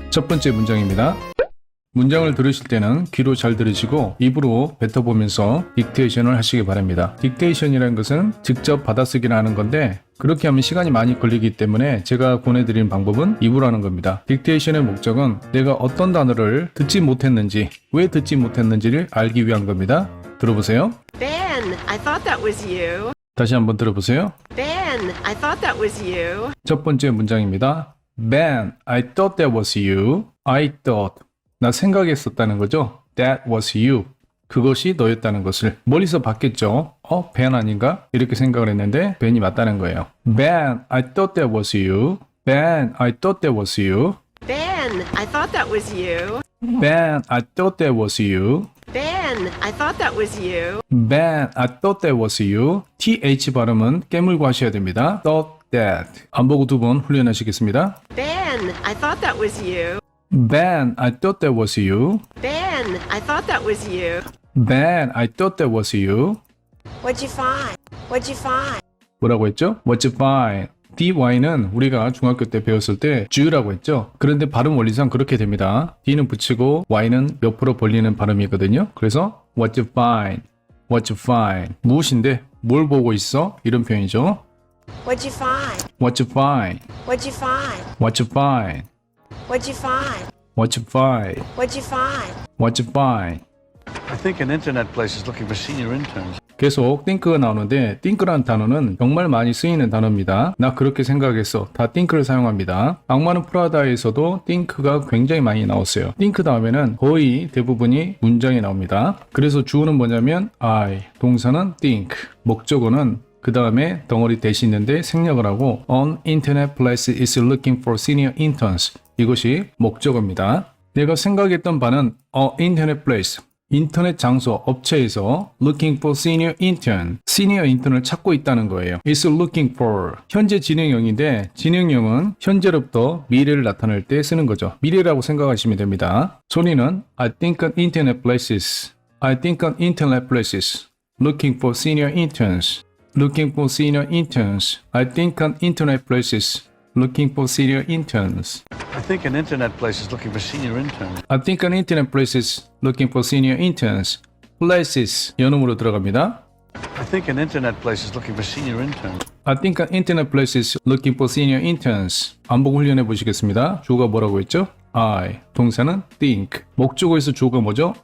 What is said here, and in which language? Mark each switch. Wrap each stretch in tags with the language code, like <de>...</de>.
<ko>첫 번째 문장입니다. 문장을 들으실 때는 귀로 잘 들으시고 입으로 뱉어보면서 딕테이션을 하시기 바랍니다. 딕테이션이라는 것은 직접 받아쓰기를 하는 건데 그렇게 하면 시간이 많이 걸리기 때문에 제가 권해드리는 방법은 입으로 하는 겁니다. 딕테이션의 목적은 내가 어떤 단어를 듣지 못했는지, 왜 듣지 못했는지를 알기 위한 겁니다. 들어보세요.</ko> <en>Ben, I thought that was you.</en> <ko>다시 한번 들어보세요.</ko> <en>Ben, I thought that was you.</en> <ko>첫 번째 문장입니다.</ko> <en>Ben, I thought that was you. I thought.</en> <ko>나 생각했었다는 거죠.</ko> <en>That was you.</en> <ko>그것이 너였다는 것을 멀리서 봤겠죠. Ben 아닌가? 이렇게 생각을 했는데 Ben이 맞다는 거예요.</ko> <en>Ben, I thought that was you. Ben, I thought that was you. Ben, I thought that was you. Ben, I thought that was you. Ben, I thought that was you. Ben, I thought that was you.</en> <ko>TH 발음은 깨물고 하셔야 됩니다.</ko> <en>Thought that.</en> <ko>안 보고 두 번 훈련하시겠습니다.</ko> <en>Ben, I thought that was you. Ben, I thought that was you. Ben, I thought that was you. Ben, I thought that was you. What'd you find? What'd you find?</en> <ko>뭐라고 했죠?</ko> <en>What'd you find?</en> <ko>DY는 우리가 중학교 때 배웠을 때 G라고 했죠. 그런데 발음 원리상 그렇게 됩니다. D는 붙이고 Y는 옆으로 벌리는 발음이거든요.</ko> <en>그래서 What'd you find? What'd you find?</en> <ko>무엇인데? 뭘 보고 있어? 이런 표현이죠.</ko> <en>What'd you find? What'd you find? What'd you find? What'd you find? What'd you find? What'd you find? What'd you find? What'd you find? I think an internet place is looking for senior interns.</en> <ko>계속 think가 나오는데 think라는 단어는 정말 많이 쓰이는 단어입니다. 나 그렇게 생각했어. 다 think를 사용합니다. 악마는 프라다에서도 think가 굉장히 많이 나왔어요. think 다음에는 거의 대부분이 문장에 나옵니다. 그래서 주어는 뭐냐면 I, 동사는 think, 목적어는 그 다음에 덩어리 대시 있는데 생략을 하고</ko> <en>An internet place is looking for senior interns.</en> <ko>이것이 목적어입니다. 내가 생각했던 바는 internet place, 인터넷 장소, 업체에서</ko> <en>looking for senior intern,</en> <ko>시니어 인턴을 찾고 있다는 거예요. is looking for, 현재 진행형인데 진행형은 현재로부터 미래를 나타낼 때 쓰는 거죠. 미래라고 생각하시면 됩니다.</ko> <en>소리는 I think an internet places, I think an internet places, looking for senior interns, looking for senior interns, I think an internet places, looking for senior interns. I think an internet place is looking for senior interns. I think an internet place is looking for senior interns.</en> <ko>Places 연음으로 들어갑니다.</ko> <en>I think an internet place is looking for senior interns. I think an internet place is looking for senior interns.</en> <ko>반복 훈련해 보시겠습니다. 주어가 뭐라고 했죠? I. 동사는 think. 목적어에서 주어가 뭐죠?</ko>